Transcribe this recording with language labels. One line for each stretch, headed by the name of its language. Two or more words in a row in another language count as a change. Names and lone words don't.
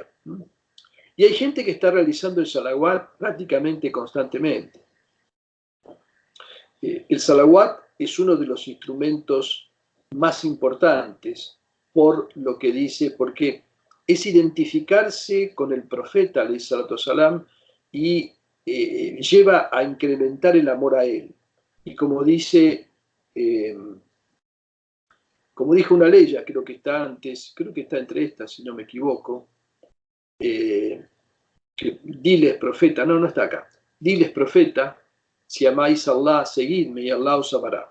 Spanish: Y hay gente que está realizando el salawat prácticamente constantemente. El salawat es uno de los instrumentos más importantes por lo que dice, porque es identificarse con el profeta,
Arabic: عليه الصلاة والسلام,
Spanish: y lleva a incrementar el amor a él. Y como dijo una ley, creo que está antes, creo que está entre estas, si no me equivoco, diles profeta, no está acá, diles profeta, si amáis a Allah, seguidme y Allah os amará.